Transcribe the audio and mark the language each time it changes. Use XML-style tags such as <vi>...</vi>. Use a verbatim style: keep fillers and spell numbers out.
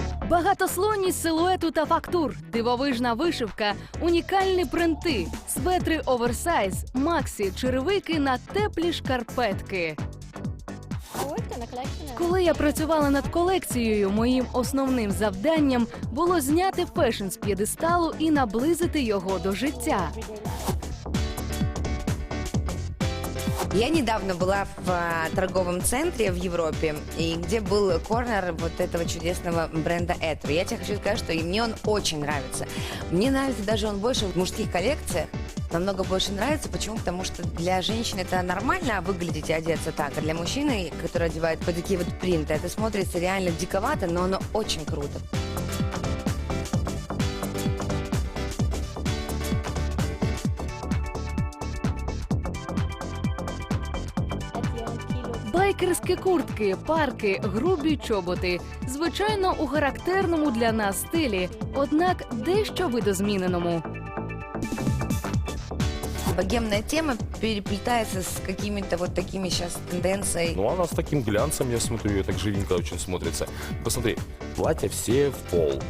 <uk>Багатослойність силуету та фактур, дивовижна вишивка, унікальні принти, светри оверсайз, максі, черевики на теплі шкарпетки. Коли я працювала над колекцією, моїм основним завданням було зняти фешн з п'єдесталу і наблизити його до життя.</uk> <ru>Я недавно была в а, торговом центре в Европе, и где был корнер вот этого чудесного бренда Этро. Я тебе хочу сказать, что и мне он очень нравится. Мне нравится даже он больше в мужских коллекциях. Намного больше нравится. Почему? Потому что для женщин это нормально выглядеть и одеться так, а для мужчины, который одевает вот такие вот принты, это смотрится реально диковато, но оно очень круто.</ru> <uk>Байкерські куртки, парки, грубі чоботи. Звичайно, у характерному для нас стилі, однак дещо видозміненому.</uk> <ru>Богемная тема переплетается с какими-то вот такими сейчас тенденциями. Ну, она с таким глянцем, я смотрю, ее так живенько очень смотрится. Посмотри, платья все в пол.</ru>